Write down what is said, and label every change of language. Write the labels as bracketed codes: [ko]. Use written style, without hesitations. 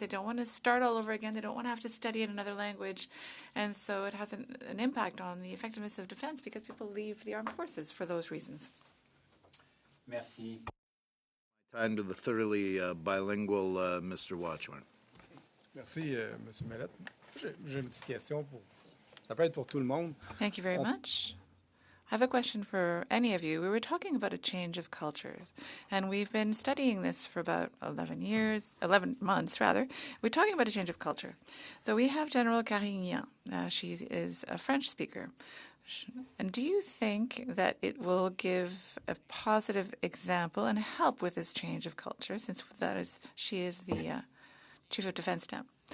[en] They don't want to start all over again. They don't want to have to study in another language. And so it has an impact on the effectiveness of defense because people leave the armed forces for those reasons. [fr] Merci. [en] Time to the thoroughly bilingual Mr. Watchorn. [fr] Merci, Monsieur Mallette. J'ai une petite question pour. Ça peut être pour tout le monde. [en] Thank you very much. I have a question for any of you. We were talking about a change of cultures, and we've been studying this for about 11 months rather. We're talking about a change of culture. So we have General Carignan. She is a French speaker. And do you think that it will give a positive example and help with this change of culture, since she is the Chief of Defense Staff?